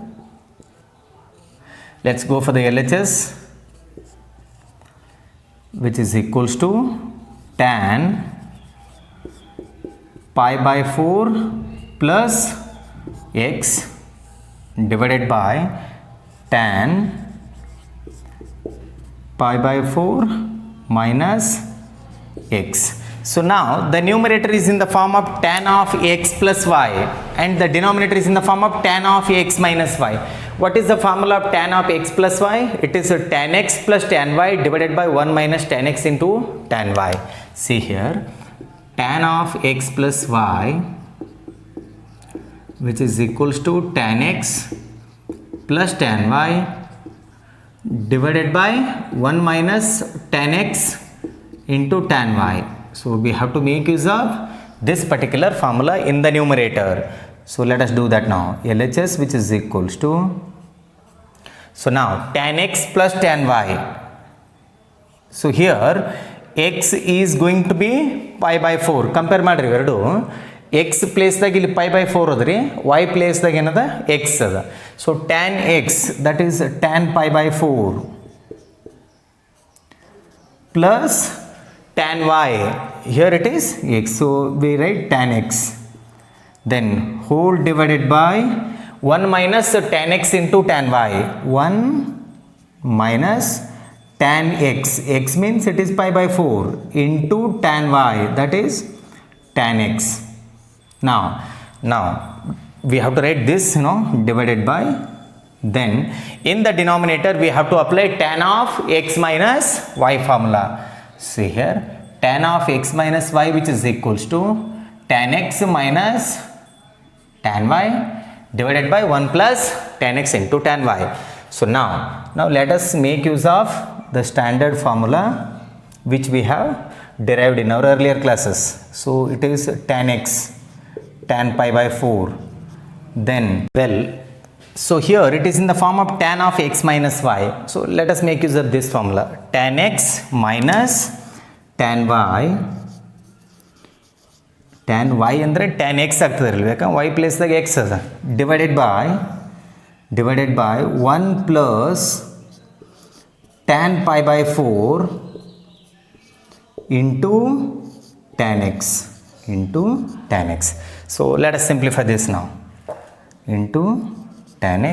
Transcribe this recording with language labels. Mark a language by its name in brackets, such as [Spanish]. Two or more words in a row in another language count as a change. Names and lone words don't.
[English] Let's go for the LHS, which is equals to tan pi by 4 plus x divided by tan pi by 4 minus x. So now the numerator is in the form of tan of x plus y and the denominator is in the form of tan of x minus y. What is the formula of tan of x plus y? It is tan x plus tan y divided by 1 minus tan x into tan y. See here, tan of x plus y, which is equals to tan x plus tan y divided by 1 minus tan x into tan y. So we have to make use of this particular formula in the numerator. So let us do that now. LHS, which is equals to, so now tan x plus tan y. So here x is going to be pi by 4. [Kannada] Compare ಮಾಡ್ರಿ ಎರಡು. [English] x place [Kannada] ದಾಗ ಇಲ್ಲಿ [English] pi by 4 [Kannada] ಅದರಿ, [English] y place [Kannada] ದಾಗ ಏನದ x ಅದ. [English] So tan x, that is tan pi by 4 plus tan y, here it is x, so we write tan x, then whole divided by 1 minus tan x into tan y, 1 minus tan x, x means it is pi by 4 into tan y, that is tan x. Now we have to write this, divided by, then in the denominator we have to apply tan of x minus y formula. See here, tan of x minus y, which is equals to tan x minus tan y divided by 1 plus tan x into tan y. So now let us make use of the standard formula which we have derived in our earlier classes. So it is tan x, tan pi by 4, then, well, so here it is in the form of tan of x minus y. So let us make use of this formula, tan x minus tan y, tan y ಅಂದರೆ tan x [Kannada] ಆಗ್ತದೆ ಇರಲಿ, ಯಾಕಂದ್ರೆ [English] y [Kannada] ಪ್ಲೇಸ್ದಾಗ x ಅದ, [English] divided by 1 plus tan pi by 4 into tan x. So let us simplify this now, into tan x.